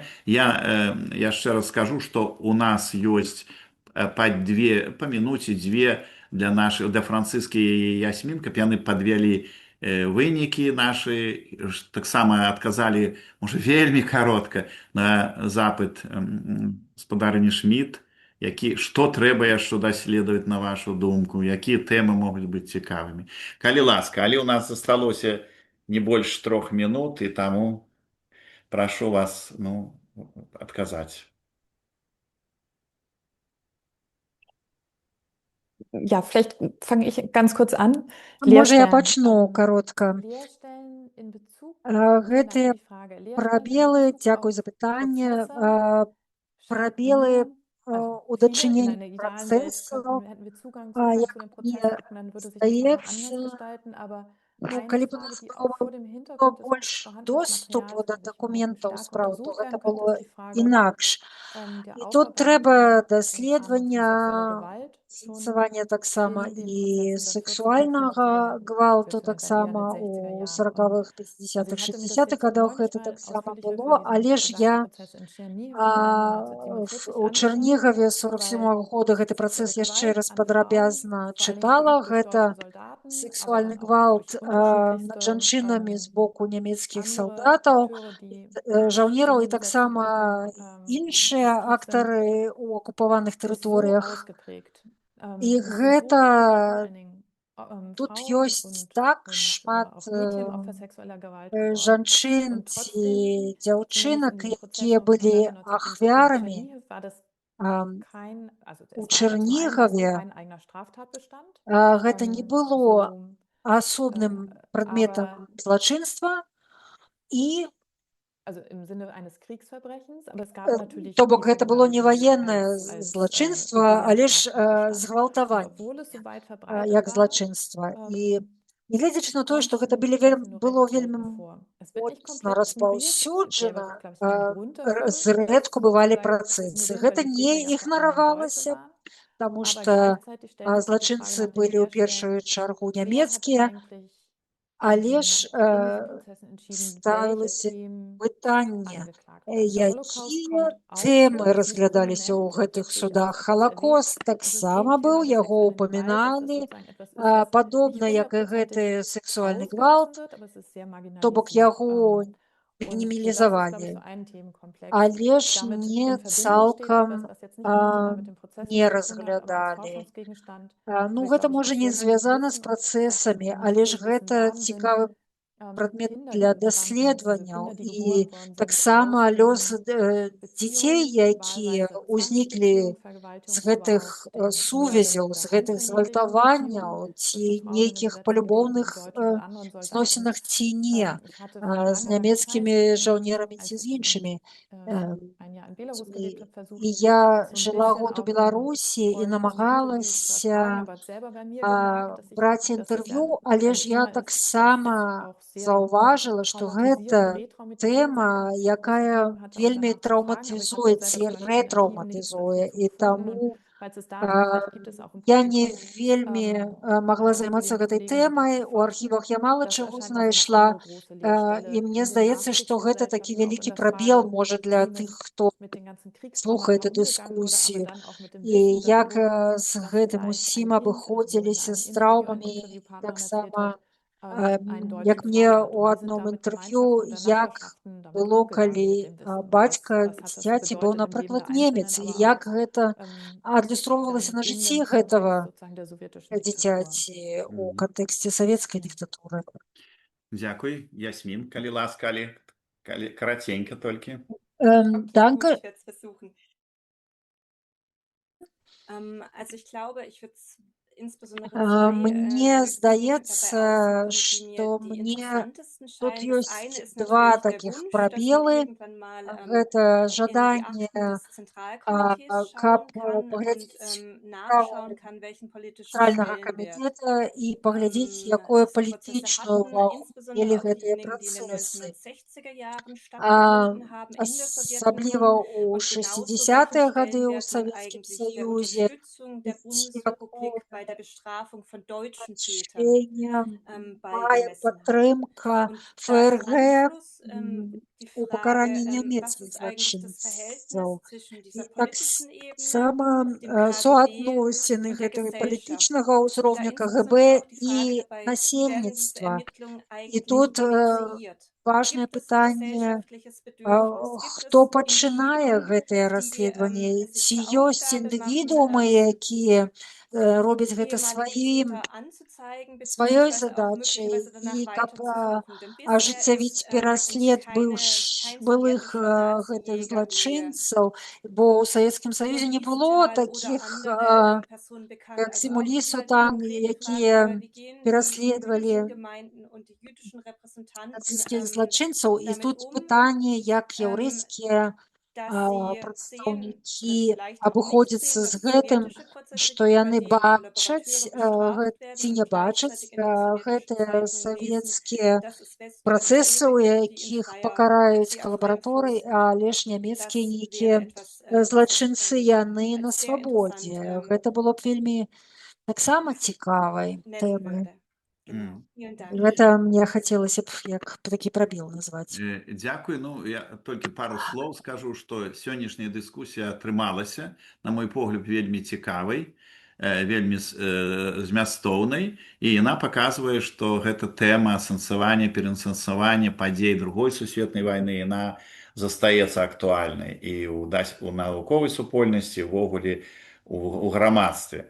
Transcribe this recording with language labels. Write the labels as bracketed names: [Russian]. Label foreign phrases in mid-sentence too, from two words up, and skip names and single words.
[Belarusian] Я яшчэ раз скажу, што у нас ёсць па мінуце дзве для Францыскі і Ясмін, каб яны падвялі вынікі нашы, таксама адказалі, можа, вельмі каротка на запыт гаспадарыні Шмідт, што трэба яшчэ даследаваць, на вашу думку, якія тэмы могуць быць цікавымі. Калі ласка, але ў нас засталося не больш 3 мінут, і таму прашу вас адказаць. [German] Ja, vielleicht fange ich ganz kurz an. [Belarusian] Можа, я пачну каротка. Гэтыя прабелы, дзякуй за пытанне, прабелы у дачыненні працэсу, як мне здаецца, Ну, [German] Eine [Belarusian] калі б у [German] Frage, [Belarusian] нас [German] die auch vor [Belarusian] было [German] dem Hintergrund des [Belarusian] больш [German] vorhandenen [Belarusian] доступу [German] Materials [Belarusian] да [German] wirklich [Belarusian] дакументаў [German] stark [Belarusian] справ, то [German] untersucht [Belarusian] гэта [German] werden könnte, [Belarusian] было [German] ist die Frage [Belarusian] інакш. [German] der [Belarusian] І тут [German] Aufarbeitung [Belarusian] трэба [German] im Rahmen von sexueller [Belarusian] даследавання, [German] Gewalt schon [Belarusian] з'ясавання таксама [German] in den [Belarusian] і [German] Prozessen der 40er und 50er [Belarusian] сексуальнага [German] Jahre [Belarusian] гвалту, [German] geführt werden, dann eher in [Belarusian] таксама [German] den 60er [Belarusian] у [German] Jahren. Und [Belarusian] 40-х, [German] also [Belarusian] 50-х, [German] ich hatte mir das [Belarusian] 60-х [German] jetzt [Belarusian] гадах [German] neulich [Belarusian] гэта [German] mal [Belarusian] таксама [German] ausführlicher für [Belarusian] было, [German] diesen [Belarusian] але ж я [German] Gedankenprozess in Tschernihiv im Januar 1947 [Belarusian] у [German] angeschaut, [Belarusian] Чарнігаве [German] weil [Belarusian] 47-го года гэты [German] sexuelle [Belarusian] працэс яшчэ [German] Gewalt [Belarusian] раз [German] an Frauen, [Belarusian] падрабязна [German] vor allen Dingen [Belarusian] чытала. [German] verübt durch deutsche [Belarusian] Гэта [German] Soldaten, aber [Belarusian] сексуальны [German] dann auch [Belarusian] гвалт [German] durch [Belarusian] над [German] unterschiedlichste [Belarusian] жанчынамі з боку нямецкіх [German] andere [Belarusian] салдатаў, [German] Akteure, die [Belarusian] жаўнераў і [German] in den letzten [Belarusian] таксама [German] Wochen [Belarusian] іншыя [German] aktiv sind, [Belarusian] актары ў акупаваных [German] ist so [Belarusian] тэрыторыях. [German] ausgeprägt, [Belarusian] І [German] dass so [Belarusian] гэта [German] viele, vor allen Dingen [Belarusian] тут [German] Frauen [Belarusian] ёсць так шмат [German] auch Mädchen Opfer sexueller Gewalt geworden. [Belarusian] жанчын [German] Und [Belarusian] ці [German] trotzdem, [Belarusian] дзяўчынок, [German] zumindest in diesem Prozess [Belarusian] якія былі [German] November 1947 in [Belarusian] ахвярамі [German] Tschernihiv war das kein, also [Belarusian] у [German] es war zum einen war es [Belarusian] Чарнігаве. [German] kein eigener Straftatbestand, [Belarusian] Гэта не было [German] so, [Belarusian] асобным прадметам [German] aber [Belarusian] злачынства, і [German] also im Sinne eines Kriegsverbrechens, aber es gab natürlich [Belarusian] то бок [German] diese [Belarusian] гэта было не [German] Gewalt [Belarusian] ваеннае [German] als [Belarusian] злачынства, [German] regulären [Belarusian] але ж [German] Straftatbestand. Und [Belarusian] згвалтаванне [German] obwohl es so weit verbreitet [Belarusian] як [German] war, [Belarusian] злачынства. І нягледзячы на тое, [German] kommt [Belarusian] што [German] es [Belarusian] гэта [German] in Prozessen nur [Belarusian] было [German] recht selten [Belarusian] вельмі [German] vor. Es wird nicht [Belarusian] моцна [German] komplett ignoriert. Es gäbe, [Belarusian] распаўсюджана, [German] glaube ich, keinen Grund dafür, [Belarusian] зрэдку [German] das [Belarusian] бывалі [German] sozusagen zu [Belarusian] працэсы. [German] ignorieren, [Belarusian] Гэта [German] weil die [Belarusian] не [German] Täter ja vor allen Dingen Deutsche [Belarusian] ігнаравалася, [German] waren. [Belarusian] таму [German] Aber [Belarusian] што [German] gleichzeitig stellte sich die Frage [Belarusian] злачынцы [German] nach der [Belarusian] былі ў [German] Querstellung, [Belarusian] першую чаргу [German] wer hat [Belarusian] нямецкія, [German] eigentlich [Belarusian] але ж [German] in diesen Prozessen entschieden, welche [Belarusian] ставілася [German] Themen [Belarusian] пытанне, [German] angeklagt werden. Der Holocaust [Belarusian] якія [German] kommt auch [Belarusian] тэмы [German] vor, ist nicht [Belarusian] разглядаліся ў [German] prominent, [Belarusian] гэтых [German] wird durchaus [Belarusian] судах. [German] etwas [Belarusian] Халакост [German] erwähnt. [Belarusian] таксама [German] Ähnlich wie [Belarusian] быў, [German] bei der [Belarusian] яго [German] sexuellen Gewalt ist das [Belarusian] упаміналі, [German] sozusagen etwas ist, das [Belarusian] падобна [German] nicht [Belarusian] як і гэты [German] hundertprozentig [Belarusian] сексуальны [German] ausgelassen [Belarusian] гвалт, [German] wird, aber es ist sehr [Belarusian] то бок [German] marginalisiert. [Belarusian] яго [German] Und so das ist, glaube ich, [Belarusian] мінімалізавалі, [German] so ein Themenkomplex. [Belarusian] але ж [German] Damit [Belarusian] не [German] in Verbindung steht etwas, [Belarusian] цалкам [German] was jetzt nicht unmittelbar mit dem Prozess [Belarusian] не [German] zu tun hat, aber als [Belarusian] разглядалі. [German] Forschungsgegenstand [Belarusian] Ну, [German] wäre, [Belarusian] гэта [German] glaube ich, [Belarusian] можа [German] auch [Belarusian] не [German] sehr gut zu [Belarusian] звязана з [German] wissen, was [Belarusian] працэсамі, [German] wir nicht [Belarusian] але ж [German] viel wissen. [Belarusian] гэта [German] Warum sind [Belarusian] цікавы прадмет [German] Kinder, [Belarusian] для [German] die entstanden sind, also [Belarusian] даследаванняў. [German] Kinder, die [Belarusian] І [German] geboren worden sind, [Belarusian] таксама [German] aus [Belarusian] лёс [German] diesen [Belarusian] дзяцей, [German] Beziehungen, [Belarusian] якія [German] wahlweise [Belarusian] ўзніклі [German] Zwangsbeziehungen, [Belarusian] з [German] Vergewaltigung, aber [Belarusian] гэтых [German] auch den [Belarusian] сувязяў, [German] Morden [Belarusian] з [German] oder [Belarusian] гэтых [German] einvernehmlichen [Belarusian] згвалтаванняў [German] Beziehungen [Belarusian] ці [German] zwischen Frauen in [Belarusian] нейкіх [German] besetzten Gebieten [Belarusian] палюбоўных [German] und deutschen oder anderen Soldaten. [Belarusian] зносінах ці не [German] Ich hatte [Belarusian] з [German] vor langer, langer [Belarusian] нямецкімі [German] Zeit, [Belarusian] жаўнерамі ці [German] als [Belarusian] з [German] ich [Belarusian] іншымі [German] ein Jahr in Belarus [Belarusian] людзьмі. [German] gelebt habe, versucht, [Belarusian] І я [German] das so ein [Belarusian] жыла [German] bisschen [Belarusian] год у [German] auch in [Belarusian] Беларусі і [German] Forschungsinterviews zu erfragen, [Belarusian] намагалася [German] aber habe selber bei mir gemerkt, dass [Belarusian] браць [German] das ja [Belarusian] інтэрв'ю, але [German] ein [Belarusian] ж я [German] Thema ist, das [Belarusian] таксама [German] auch sehr [Belarusian] заўважыла, што [German] traumatisiert und [Belarusian] гэта [German] retraumatisiert [Belarusian] тэма, [German] sein kann, dass es große [Belarusian] якая [German] Probleme hatte, auch [Belarusian] вельмі [German] danach zu fragen. Aber ich habe [Belarusian] траўматызуе [German] da selber [Belarusian] ці [German] zum Beispiel in Archiven nichts [Belarusian] рэтраўматызуе. [German] dazu [Belarusian] І [German] gefunden. Und [Belarusian] таму [German] falls es da gibt, vielleicht gibt es auch im [Belarusian] я не [German] Publikum [Belarusian] вельмі магла займацца [German] Kollegen und [Belarusian] гэтай [German] Kolleginnen, die das [Belarusian] тэмай. У [German] beforschen. [Belarusian] архівах я мала [German] Das [Belarusian] чаго [German] erscheint mir so eine [Belarusian] знайшла. [German] andere große Leerstelle [Belarusian] І мне [German] in den [Belarusian] здаецца, што гэта такі [German] Nachkriegsgesellschaften, auch in [Belarusian] вялікі [German] der [Belarusian] прабел [German] Frage, [Belarusian] можа для [German] wie [Belarusian] тых, [German] mit [Belarusian] хто [German] den ganzen [Belarusian] слухае [German] Kriegstraumata [Belarusian] эту [German] umgegangen wurde, aber [Belarusian] дыскусію. [German] dann auch mit dem [Belarusian] І [German] Wissen [Belarusian] як [German] darum, [Belarusian] з [German] was [Belarusian] гэтым [German] zeigt [Belarusian] усім [German] ein Kind. Also wo in [Belarusian] абыходзіліся [German] einem [Belarusian] з [German] Interview ein [Belarusian] траўмамі. [German] Interviewpartner dann erzählt [Belarusian] Таксама [German] hat, einen deutschen [Belarusian] як мне [German] Vater hatte. [Belarusian] у [German] Und wie sind [Belarusian] адном [German] da mit [Belarusian] інтэрв'ю, [German] Gemeinschaften oder [Belarusian] як [German] Nachbarschaften damit [Belarusian] было, [German] umgegangen [Belarusian] калі [German] mit dem Wissen und [Belarusian] бацька [German] was hat das [Belarusian] дзіцяці быў, [German] bedeutet im Leben [Belarusian] напрыклад, [German] der [Belarusian] немец, [German] Einzelnen, [Belarusian] і [German] aber [Belarusian] як [German] auch [Belarusian] гэта адлюстроўвалася [German] dann [Belarusian] на [German] in [Belarusian] жыцці [German] dem [Belarusian] гэтага [German] Kontext sozusagen der sowjetischen Diktatur. [Belarusian] дзіцяці у кантэксце савецкай дыктатуры. Дзякуй. Ясмін, калі ласка, калі караценька толькі. [German] Okay, gut, Danke. ich werde es versuchen. Also ich glaube, ich würde insbesondere zwei [Belarusian] Мне [German] Punkte dabei [Belarusian] здаецца, [German] aussuchen, die [Belarusian] што [German] mir die [Belarusian] мне [German] interessantesten [Belarusian] тут [German] scheinen. Das [Belarusian] ёсць [German] eine ist [Belarusian] два [German] natürlich der [Belarusian] такіх [German] Wunsch, dass man [Belarusian] прабелы. [German] irgendwann mal [Belarusian] Гэта [German] in die [Belarusian] жаданне, [German] Akten des Zentralkomitees [Belarusian] каб [German] schauen kann und [Belarusian] паглядзець [German] nachschauen kann, welchen politischen [Belarusian] цэнтральнага [German] Stellenwert [Belarusian] камітэта і паглядзець, якую [German] diese Prozesse [Belarusian] палітычную [German] hatten, [Belarusian] вагу [German] insbesondere [Belarusian] мелі [German] auch [Belarusian] гэтыя [German] diejenigen, die in den [Belarusian] працэсы. [German] 1960er Jahren stattgefunden haben in der [Belarusian] Асабліва [German] Sowjetunion [Belarusian] ў [German] und genauso, welchen [Belarusian] 60-е гады ў [German] Stellenwert man [Belarusian] Савецкім [German] eigentlich der [Belarusian] Саюзе, [German] Unterstützung der Bundesrepublik bei der Bestrafung von deutschen Tätern [Belarusian] значэнне мае [German] beigemessen hat. [Belarusian] падтрымка [German] Und da im [Belarusian] ФРГ [German] Anschluss die [Belarusian] у [German] Frage, [Belarusian] пакаранні [German] was [Belarusian] нямецкіх [German] ist eigentlich das [Belarusian] злачынцаў. [German] Verhältnis zwischen [Belarusian] І [German] dieser [Belarusian] так [German] politischen Ebene, [Belarusian] сама [German] dem KGB [Belarusian] суадносіны [German] und der [Belarusian] гэтага [German] Gesellschaft. [Belarusian] палітычнага [German] Und da [Belarusian] ўзроўня КГБ [German] insbesondere auch die [Belarusian] і [German] Frage dabei, wie werden diese [Belarusian] насельніцтва. [German] Ermittlungen [Belarusian] І [German] eigentlich [Belarusian] тут [German] initiiert? [Belarusian] важнае [German] Gibt es ein [Belarusian] пытанне, [German] gesellschaftliches Bedürfnis? Gibt [Belarusian] хто [German] es [Belarusian] пачынае [German] Individuen, [Belarusian] гэтае [German] die [Belarusian] расследаванне, [German] es sich [Belarusian] ці [German] zur [Belarusian] ёсць [German] Aufgabe [Belarusian] індывідуумы, [German] machen, [Belarusian] якія робяць гэта [German] ehemalige [Belarusian] сваёй [German] Täter anzuzeigen, [Belarusian] сваёй [German] beziehungsweise auch [Belarusian] задачай, [German] möglicherweise danach [Belarusian] і каб [German] weiterzusuchen. Denn bisher [Belarusian] ажыццявіць [German] ist [Belarusian] пераслед [German] kein [Belarusian] былых [German] sowjetischer [Belarusian] гэтых [German] Nazi-Jäger, [Belarusian] злачынцаў, бо ў Савецкім Саюзе не [German] Maurice [Belarusian] было [German] Tal oder [Belarusian] такіх, [German] andere Personen bekannt. [Belarusian] як [German] Also auch [Belarusian] Сімулісу [German] über die [Belarusian] там, [German] konkrete Frage [Belarusian] якія [German] dabei, wie gehen die [Belarusian] пераследавалі [German] jüdischen Gemeinden und die jüdischen Repräsentanten [Belarusian] нацысцкіх злачынцаў. І [German] damit [Belarusian] тут [German] um. [Belarusian] пытанне, як Ähm, яўрэйскія прадстаўнікі абыходзяцца з гэтым, што яны бачаць ці не бачаць гэтыя савецкія працэсы, у якіх пакараюць калабараторы, але ж нямецкія нейкія злачынцы, яны на свабодзе. Гэта было б вельмі таксама цікавай тэмай. [German] Genau. Vielen Dank. [Belarusian] Гэта мне хацелася б як такі прабел назваць. Дзякуй. Ну, я толькі пару слоў скажу, што сённяшняя дыскусія атрымалася, на мой погляд, вельмі цікавай, вельмі змястоўнай, і яна паказвае, што гэта тэма асэнсавання, пераасэнсавання падзей другой сусветнай вайны, яна застаецца актуальнай і ў навуковай супольнасці, увогуле у грамадстве.